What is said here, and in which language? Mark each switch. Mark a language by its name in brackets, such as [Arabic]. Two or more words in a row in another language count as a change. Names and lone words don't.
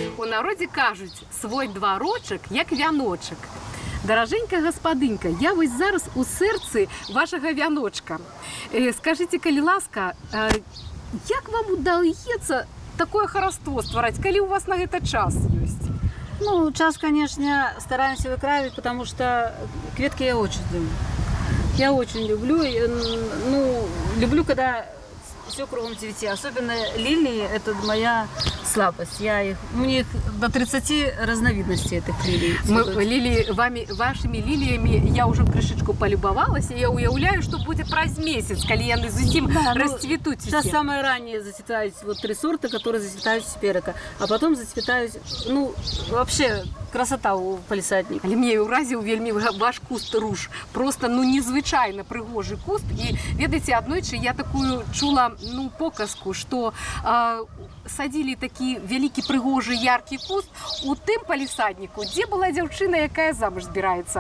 [Belarusian] народе кажуть, свой дварочок, як вяночак. Дараженька гаспадынька, я вось зараз у сэрцы вашага вяночка. Скажите, калі ласка, як вам удаецца такое хараство ствараць, калі у вас на гэта час ёсць? Ну, час, [Russian] конечно, стараемся выкраивать, потому что кветки я очень люблю. Я очень люблю, ну, люблю, когда все кругом цветет. Особенно лилии, это моя слабость. У меня их до 30 разновидностей этих лилий. Вашими лилиями я уже крышечку полюбовалась, и я уявляю, что будет праз месяц, когда [Belarusian] яны зусім [Russian] расцветут. Сейчас самые ранние зацветают вот 3 сорта, которые зацветают с перека, а потом зацветают, ну, вообще красота у палісадніка. [Belarusian] Але мне уразіў вельмі ваш куст руж. Просто, ну, незвычайно прыгожы куст. І, ведаеце, аднойчы я такую чула, ну, показку, [Russian] что садили [Belarusian] такі вялікі прыгожы яркі куст у тым палісадніку, дзе была дзяўчына, якая замуж збіраецца.